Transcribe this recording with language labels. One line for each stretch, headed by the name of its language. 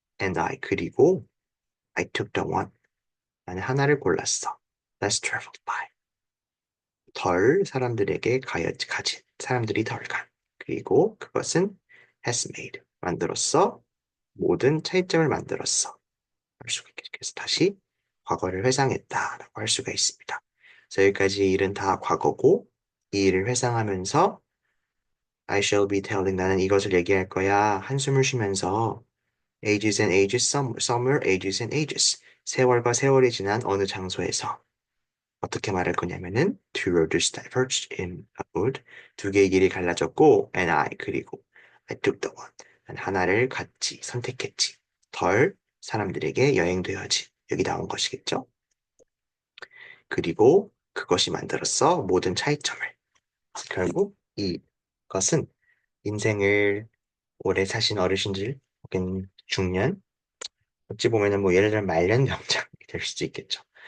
English: and I,
Korean: 그리고,
English: I took the one,
Korean: 나는 하나를 골랐어.
English: less traveled by.
Korean: 덜 사람들에게 가진, 사람들이 덜 간. 그리고 그것은
English: has made,
Korean: 만들었어. 모든 차이점을 만들었어. 할 수가 있겠죠. 그래서 다시 과거를 회상했다라고 할 수가 있습니다. 그래서 여기까지 일은 다 과거고 이 일을 회상하면서
English: I shall be telling
Korean: 나는 이것을 얘기할 거야. 한숨을 쉬면서
English: ages and ages, summer, ages and ages.
Korean: 세월과 세월이 지난 어느 장소에서 어떻게 말할 거냐면은
English: two roads diverged in a wood.
Korean: 두 개의 길이 갈라졌고
English: and I
Korean: 그리고
English: I took the one.
Korean: 난 하나를 같이 선택했지. 덜 사람들에게 여행되어지. 여기 나온 것이겠죠? 그리고 그것이 만들었어 모든 차이점을. 결국 이것은 인생을 오래 사신 어르신들 혹은 중년 어찌 보면은 뭐 예를 들면 말년 병장이 될 수도 있겠죠.